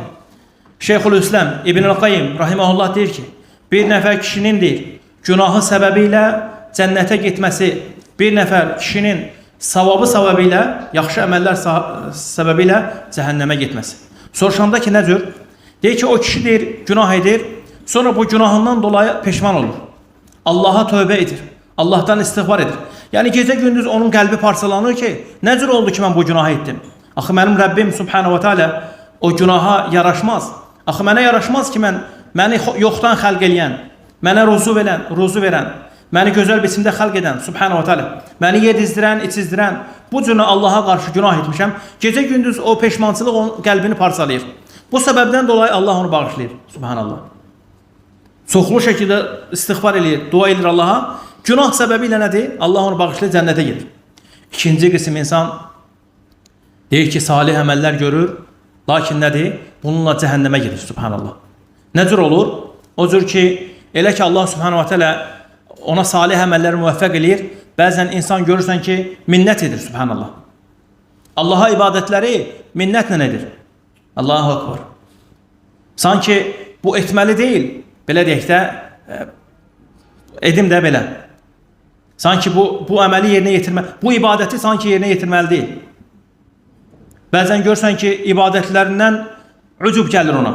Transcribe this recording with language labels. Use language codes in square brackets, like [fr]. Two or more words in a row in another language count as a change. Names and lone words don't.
[az] Şeyxülislam İbnül Qayyim rahimehullah deyir ki, bir nəfər kişinin deyir, günahı səbəbilə cənnətə getməsi, bir nəfər kişinin savabı səbəbilə, yaxşı əməllər səbəbilə cəhənnəmə getməsi. Soruşanda ki, nə cür? Deyir ki, o kişi deyir, günah edir, sonra bu günahından dolayı peşman olur. Allaha tövbə edir. Allahdan istiğfar edir. Yəni gecə gündüz onun qəlbi parçalanır ki, nə cür oldu ki, mən bu günahı etdim? Axı mənim Rəbbim [ar] سبحانه وتعالى [az] o günaha yaraşmaz. Axı mənə yaraşmaz ki, məni yoxdan xəlq eləyən, mənə ruzu verən, məni gözəl biçimdə xəlq edən [ar] سبحانه وتعالى, [az] məni yedizdirən, içizdirən, bu cürə Allaha qarşı günah etmişəm. Gecə gündüz o peşmançılıq onun qəlbini parçalayır. Bu səbəbdən dolayı Allah onu bağışlayır. Subhanallah. Çoxlu şəkildə istiğfar eləyir, dua edir Allaha. Günah səbəbi ilə nədir? Allah onu bağışlayır, cənnətə gedir. İkinci qism insan deyir ki, salih əməllər görür, lakin nədir? Bununla cəhənnəmə gedir, subhanallah. Nə cür olur? O cür ki, elə ki Allah [ar] سبحانه وتعالى [az] ona salih əməlləri müvəffəq eləyir, bəzən insan görürsən ki, minnət edir, subhanallah. Allaha ibadətləri minnətlə edir. [ar] الله أكبر. [az] Sanki bu etməli deyil, belə deyək də, edim də belə. Sanki bu əməli yerinə yetirmə, bu ibadəti sanki yerinə yetirməli deyil. Bəzən görsən ki, ibadətlərindən ücub gəlir ona.